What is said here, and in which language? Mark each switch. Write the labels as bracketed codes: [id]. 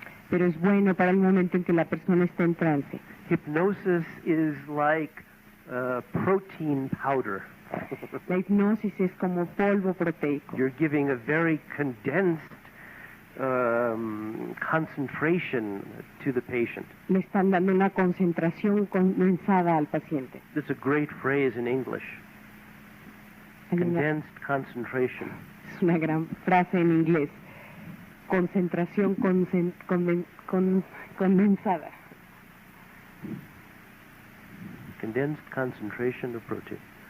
[es] pero es bueno para el momento en que la persona está en trance. [en] Hypnosis is like protein powder. [es] La hipnosis es como polvo proteico. [en] You're giving a very condensed concentration to the patient. [es] Le están dando una concentración condensada al paciente. [en] That's a great phrase in English. [es] Hay una- [en] Condensed concentration. [es] Es una gran frase en inglés. Concentración condensada. [en] Condensed concentration of protein.